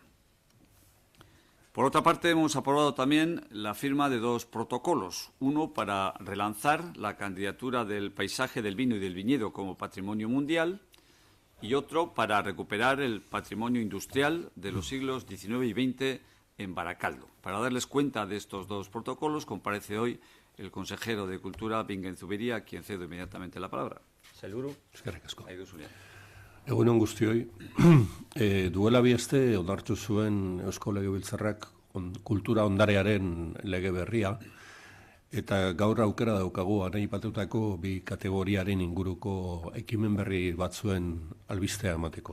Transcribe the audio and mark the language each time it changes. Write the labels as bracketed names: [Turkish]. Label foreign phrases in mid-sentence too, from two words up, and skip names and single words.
[Spanish] Por otra parte, hemos aprobado también la firma de dos protocolos, uno para relanzar la candidatura del paisaje del vino y del viñedo como patrimonio mundial y otro para recuperar el patrimonio industrial de los siglos XIX y XX en Baracaldo. Para darles cuenta de estos dos protocolos, comparece hoy el consejero de Cultura, Bingen Zubiria, a quien cedo inmediatamente la palabra. [Basque] Sailburu. Eskerrik asko. Nahi duzunean. Egunon guztioi, duela bi aste onartu zuen Eusko Legebiltzarrak kultura ondarearen lege berria, eta gaur aukera daukagu aipatutako bi kategoriaren inguruko ekimen berri batzuen albistea emateko.